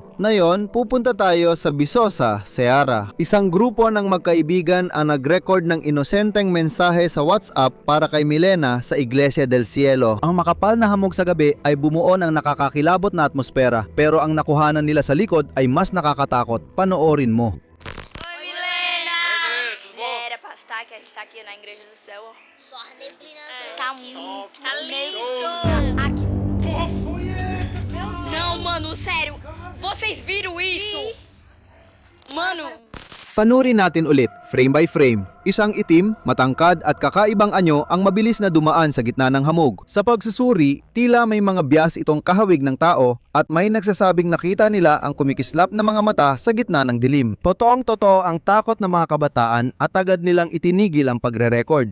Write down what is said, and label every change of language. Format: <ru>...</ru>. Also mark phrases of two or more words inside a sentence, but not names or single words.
<tl>Ngayon, pupunta tayo sa Visosa, Ceará. Isang grupo ng magkaibigan ang nag-record ng inosenteng mensahe sa WhatsApp para kay Milena sa Iglesia del Cielo. Ang makapal na hamog sa gabi ay bumuo ng nakakakilabot na atmosfera, pero ang nakuhanan nila sa likod ay mas nakakatakot. Panoorin mo.</tl> <pt>Tá, que a gente tá aqui na Igreja do Céu. Só a neblina Tá muito lindo. Aqui. Porra, foi Não, mano, sério. Vocês viram isso? Mano.</pt> <tl>Panurin natin ulit,</tl> <en>frame by frame.</en> <tl>Isang itim, matangkad at kakaibang anyo ang mabilis na dumaan sa gitna ng hamog. Sa pagsusuri, tila may mga biyas itong kahawig ng tao at may nagsasabing nakita nila ang kumikislap na mga mata sa gitna ng dilim. Totoong-totoo ang takot ng mga kabataan at agad nilang itinigil ang pagre-record.</tl>